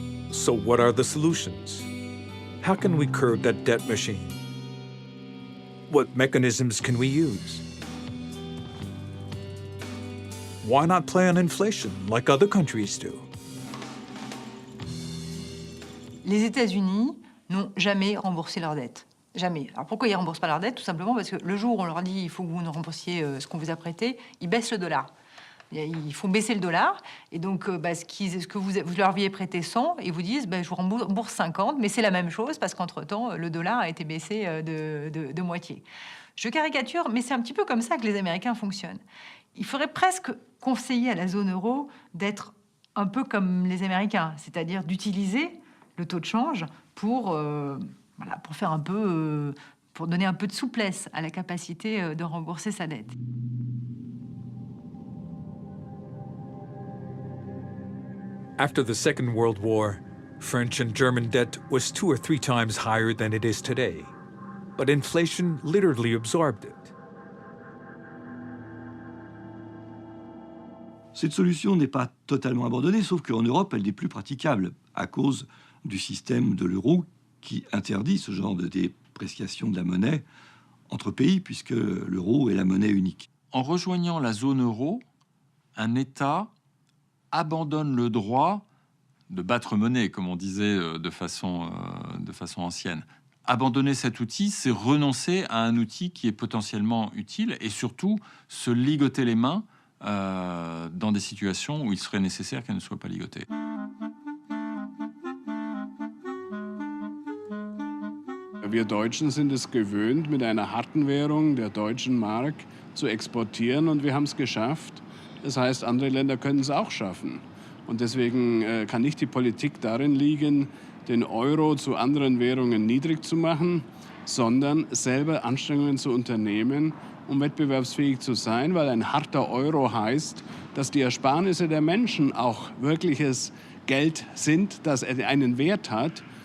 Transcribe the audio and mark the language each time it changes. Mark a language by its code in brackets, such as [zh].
[en] So what are the solutions? How can we curb that debt machine? What mechanisms can we use? Why not play on inflation like other countries do? [fr] Les États-Unis n'ont jamais remboursé leur dette. Jamais. Alors pourquoi ils ne remboursent pas leur dette? Tout simplement parce que le jour où on leur dit il faut que vous nous remboursiez ce qu'on vous a prêté, ils baissent le dollar. Ils font baisser le dollar, et donc ce que vous leur aviez prêté 100, ils vous disent je vous rembourse 50, mais c'est la même chose parce qu'entre-temps, le dollar a été baissé de moitié. Je caricature, mais c'est un petit peu comme ça que les Américains fonctionnent. Il faudrait presque conseiller à la zone euro d'être un peu comme les Américains, c'est-à-dire d'utiliser le taux de change pour faire un peu, pour donner un peu de souplesse à la capacité de rembourser sa dette. [en] After the Second World War, French and German debt was 2 or 3 times higher than it is today. But inflation literally absorbed it. [fr] Cette solution n'est pas totalement abandonnée, sauf qu'en Europe, elle n'est plus praticable à cause du système de l'euro qui interdit ce genre de dépréciation de la monnaie entre pays, puisque l'euro est la monnaie unique. En rejoignant la zone euro, un État abandonne le droit de battre monnaie, comme on disait de façon ancienne. Abandonner cet outil, c'est renoncer à un outil qui est potentiellement utile et surtout se ligoter les mains dans des situations où il serait nécessaire qu'elles ne soient pas ligotées. [de] wir Deutschen sind es gewöhnt, mit einer harten Währung, der deutschen Mark, zu exportieren und wir haben es geschafft. Das heißt, andere Länder können es auch schaffen. Und deswegen kann nicht die Politik darin liegen, den Euro zu anderen Währungen niedrig zu machen, sondern selber Anstrengungen zu unternehmen, um wettbewerbsfähig zu sein, weil ein harter Euro heißt, dass die Ersparnisse der Menschen auch wirkliches Geld sind, das einen Wert hat.